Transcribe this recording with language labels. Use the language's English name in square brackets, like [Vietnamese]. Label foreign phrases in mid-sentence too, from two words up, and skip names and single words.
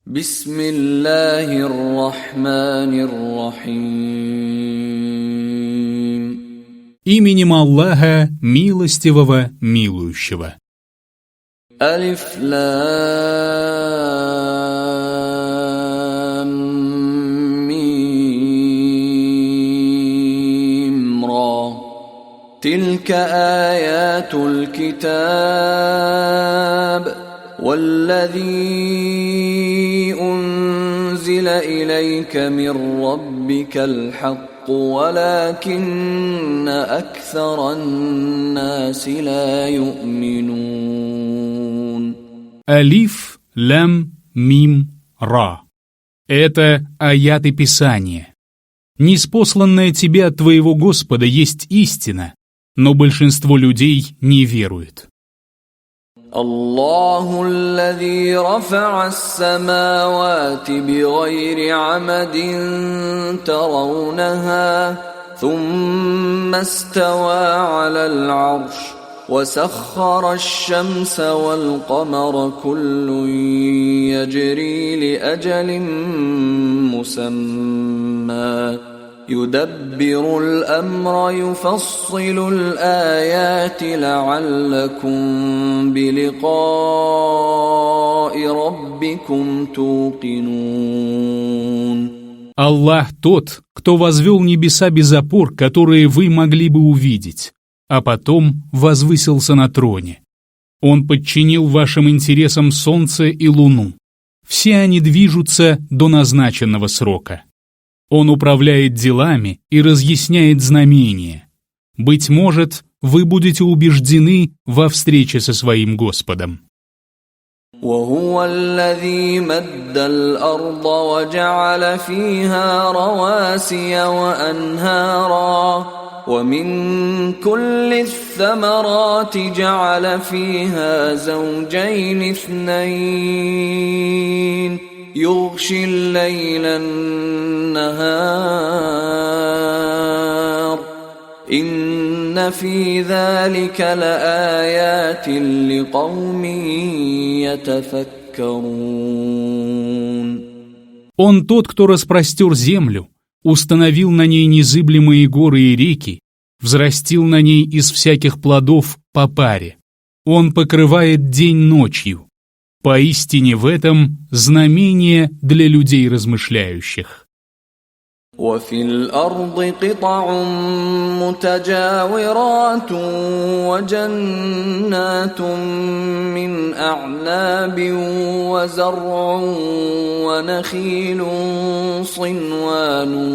[Arabic] بسم الله الرحمن الرحيم. [Russian] Именем Аллаха, милостивого, милующего. [Arabic] ألف لام ميم را تلك آيات الكتاب والذي أنزل إليك من ربك الحق ولكن أكثر الناس لا يؤمنون. [Russian] Алиф, лям, мим, ра. Это аяты Писания. Ниспосланное тебе от твоего Господа есть истина, но большинство людей не верует. [Arabic] الله الذي رفع السماوات بغير عمد ترونها ثم استوى على العرش وسخر الشمس والقمر كل يجري لأجل مسمى يدبر الأمر يفصل الآيات لعلكم بلقاء ربكم توقنون. [Russian] Аллах тот, кто возвел небеса без опор, которые вы могли бы увидеть, а потом возвысился на троне. Он подчинил вашим интересам солнце и луну. Все они движутся до назначенного срока. Он управляет делами и разъясняет знамения. Быть может, вы будете убеждены во встрече со своим Господом. [Arabic] وهو الذي مد الأرض وجعل فيها رواسي وأنهارا ومن كل الثمرات جعل فيها زوجين اثنين يغشي الليل النهار إن في ذلك لآيات لقوم يتفكرون. [Russian] Он тот, кто распростер землю, установил на ней незыблемые горы и реки, взрастил на ней из всяких плодов по паре. Он покрывает день ночью. Поистине в этом знамение для людей размышляющих. [Arabic] وفي الأرض قطع متجاورات وجنات من أعناب وزرع ونخيل صنوان